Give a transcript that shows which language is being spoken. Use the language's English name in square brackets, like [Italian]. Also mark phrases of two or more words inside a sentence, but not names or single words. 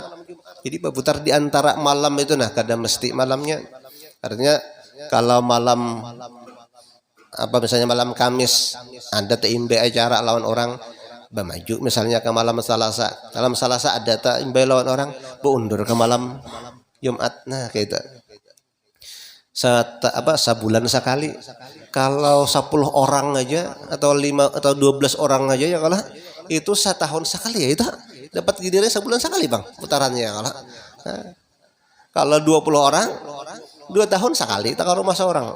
[Indonesian] Jadi berputar di antara malam itu kadang mesti malamnya. [Banjar] Artinya kalau malam apa misalnya malam Kamis ada teimbe acara lawan orang bermaju misalnya ke malam Selasa. Malam Selasa ada teimbe lawan orang beundur ke malam Jumat. Nah kayak itu. [Indonesian] Sebulan sekali. Kalau 10 orang aja atau 5 atau 12 orang aja ya kalau itu setahun sekali ya itu dapat giliran sebulan sekali bang putarannya kalau 20 orang 2 tahun sekali tak rumah seorang.